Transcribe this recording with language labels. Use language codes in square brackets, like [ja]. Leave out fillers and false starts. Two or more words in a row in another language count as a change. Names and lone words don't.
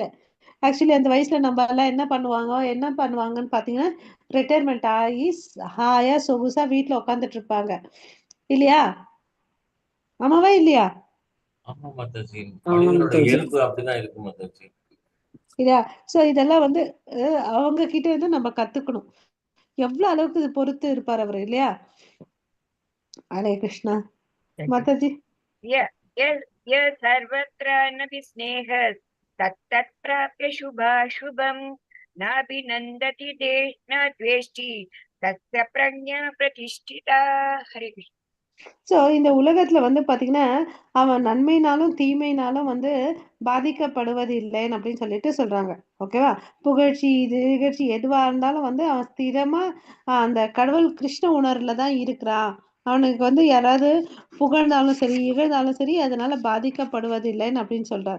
[ta] ஆக்சுவலி அந்த வயசுல நம்ம எல்லாம் என்ன பண்ணுவாங்கன்னு பாத்தீங்கன்னா, ரிட்டையர்மெண்ட் ஆகி ஹாயா சொகுசா வீட்டுல உட்காந்துட்டு இருப்பாங்க இல்லையா? ஆமாவா இல்லையா? ஆமா மாதாஜி. ஆமா மனிதனோட மாதாஜி. இயல்பு அப்படிதான் இருக்கு மாதாஜி. இல்லையா? ஸோ இதெல்லாம் வந்து அவங்க கிட்ட இருந்து நம்ம கத்துக்கணும். எவ்வளவு அளவுக்கு இது பொறுத்து இருப்பார் அவர் இல்லையா? ஹரே கிருஷ்ணா. [en] Thank you. [ta] மாதாஜி. [sa] य सर्वत्र न विस्नेहः तत्तत् प्राप्य शुभाशुभम् नाभिनन्दति न द्वेष्टि तस्य प्रज्ञा प्रतिष्ठिता. हरे कृष्ण. [ta] ஸோ இந்த உலகத்துல வந்து பாத்தீங்கன்னா அவன் நன்மைனாலும் தீமைனாலும் வந்து பாதிக்கப்படுவது இல்லைன்னு அப்படின்னு சொல்லிட்டு சொல்றாங்க. ஓகேவா? புகழ்ச்சி நிகழ்ச்சி எதுவா இருந்தாலும் வந்து அவன் ஸ்திரமா அந்த கடவுள் கிருஷ்ண உணர்வுல தான் இருக்கிறான். அவனுக்கு வந்து யாராவது புகழ்ந்தாலும் சரி இகழ்ந்தாலும் சரி அதனால பாதிக்கப்படுவது இல்லைன்னு அப்படின்னு சொல்றாரு.